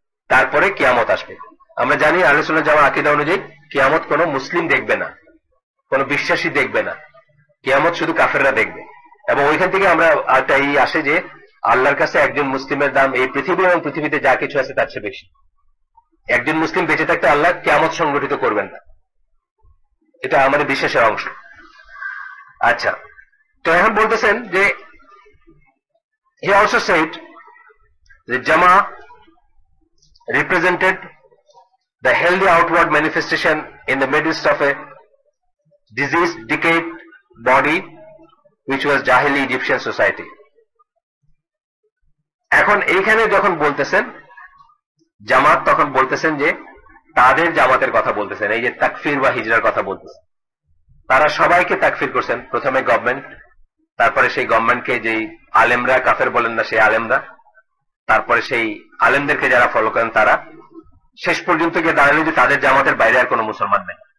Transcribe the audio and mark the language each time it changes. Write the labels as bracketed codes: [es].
[bn] তারপরে কিয়ামত আসবে। আমরা জানি আহলে সুন্নাত জামাত আকীদা অনুযায়ী কিয়ামত কোনো মুসলিম দেখবে না, কোনো বিশ্বাসী দেখবে না, কিয়ামত শুধু কাফেররা দেখবে। এবং ওইখান থেকে আমরা একটা আসে যে আল্লাহর কাছে একজন মুসলিমের দাম এই পৃথিবী এবং পৃথিবীতে যা কিছু আছে তার চেয়ে বেশি। একজন মুসলিম বেঁচে থাকতে আল্লাহ কিয়ামত সংগঠিত করবেন না, এটা আমাদের বিশ্বাসের অংশ। আচ্ছা, তো এখন বলতেছেন যে [en] he also said that Jama represented the healthy outward manifestation in the midst of a diseased, decayed body which was Jahili Egyptian society. [bn] এখন এইখানে যখন বলতেছেন জামাত, তখন বলতেছেন যে তাদের জামাতের কথা বলতেছেন, এই যে তাকফির বা হিজরার কথা বলতেছেন। তারা সবাইকে তাকফির করছেন, প্রথমে গভর্নমেন্ট, তারপরে সেই গভর্নমেন্টকে যেই আলেমরা কাফের বলেন না সেই আলেমরা, তারপরে সেই আলেমদেরকে যারা ফলো করেন তারা, শেষ পর্যন্ত গিয়ে দাঁড়ালো যে তাদের জামাতের বাইরে আর কোনো মুসলমান নেই।